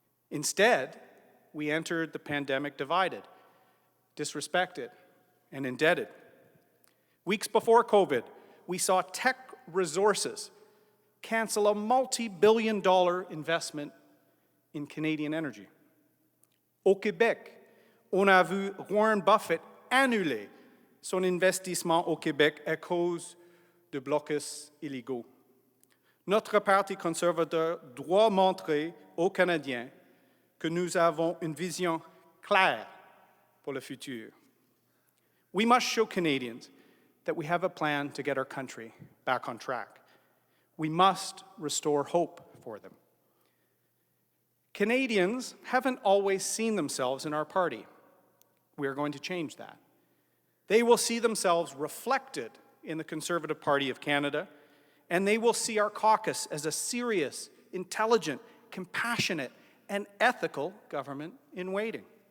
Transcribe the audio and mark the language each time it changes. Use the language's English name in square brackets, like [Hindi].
[English] Instead, we entered the pandemic divided, disrespected, and indebted. Weeks before COVID, we saw tech resources cancel a multi-billion-dollar investment in Canadian energy. [French] Au Québec, on a vu Warren Buffett annuler son investissement au Québec à cause de blocus illégaux. Notre Parti conservateur doit montrer aux Canadiens que nous avons une vision claire pour le futur. [English] We must show Canadians that we have a plan to get our country back on track. We must restore hope for them. Canadians haven't always seen themselves in our party. We are going to change that. They will see themselves reflected in the Conservative Party of Canada, and they will see our caucus as a serious, intelligent, compassionate, and ethical government in waiting.